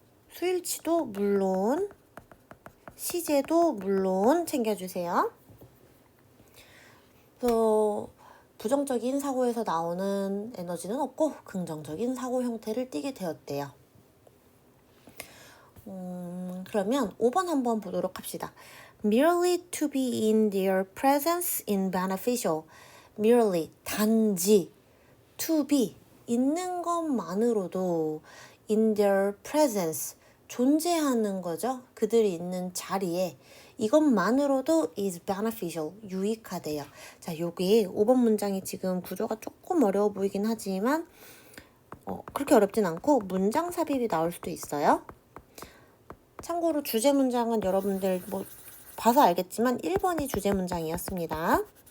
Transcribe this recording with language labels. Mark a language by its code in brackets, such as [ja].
[ko] 수일치도 물론, 시제도 물론 챙겨주세요. 그래서 부정적인 사고에서 나오는 에너지는 없고 긍정적인 사고 형태를 띠게 되었대요. 그러면 5번 한번 보도록 합시다. [en] Merely to be in their presence is beneficial. [ko] Merely, 단지, to be, 있는 것만으로도 in their presence, 존재하는 거죠. 그들이 있는 자리에 이것만으로도 is beneficial, 유익하대요. 자, 여기 5번 문장이 지금 구조가 조금 어려워 보이긴 하지만 그렇게 어렵진 않고 문장 삽입이 나올 수도 있어요. 참고로 주제 문장은 여러분들 뭐 봐서 알겠지만 1번이 주제 문장이었습니다.